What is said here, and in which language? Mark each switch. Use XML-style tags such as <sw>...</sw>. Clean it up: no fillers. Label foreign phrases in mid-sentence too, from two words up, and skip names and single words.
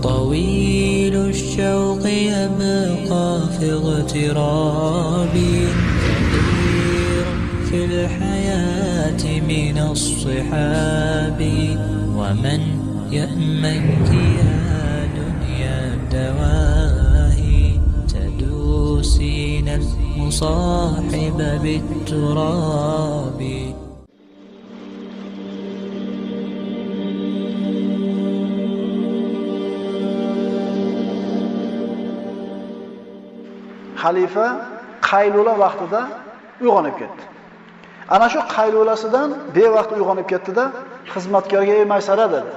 <ar>طويل الشوق يبقى في اغترابي كثير في الحياة من الصحاب ومن يأمنك يا دنيا الدواهي تدوسين المصاحب بالتراب.</ar> <uz>Xalifa qaylula vaqtida uyg'onib ketdi. Ana shu qaylulasidan bevaqt uyg'onib ketdi-da, xizmatkorga "Ey Maysara" dedi.</uz>